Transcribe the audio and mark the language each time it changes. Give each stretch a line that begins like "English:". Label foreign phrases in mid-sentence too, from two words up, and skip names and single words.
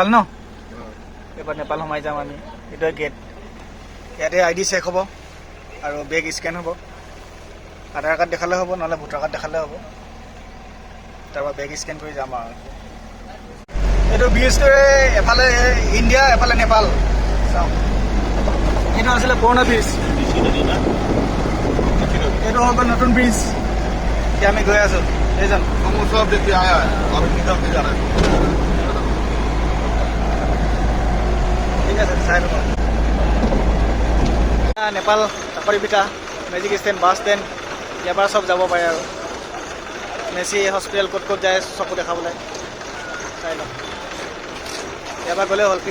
Assamese: ন এবাৰ নেপাল সোমাই যাম আমি এইটোৱে গেট ইয়াতে
English: ID check
Assamese: হ'ব আৰু
English: bag scan
Assamese: হ'ব আধাৰ কাৰ্ড দেখালে হ'ব নহ'লে
English: voter card
Assamese: দেখালে হ'ব তাৰপৰা
English: bag scan
Assamese: কৰি যাম আৰু এইটো ব্ৰিজটোৱে এফালে ইণ্ডিয়া এফালে নেপাল চাওঁ এইটো আছিলে পুৰণা ব্ৰিজ এইটো হৈ গ'ল নতুন ব্ৰিজ এতিয়া আমি গৈ আছোঁ এইজন
Hindi: सब देखते आया है और निकल के जा रहा है
Assamese: ঠিক আছে চাই ল'ব নেপাল চাকৰিপিঠা
English: magic stand bus stand
Assamese: ইয়াৰ পৰা চব যাব পাৰে আৰু মেচি হস্পিটেল ক'ত ক'ত যায় চকু দেখাবলৈ চাই লওক ইয়াৰ পৰা গ'লে হ'ল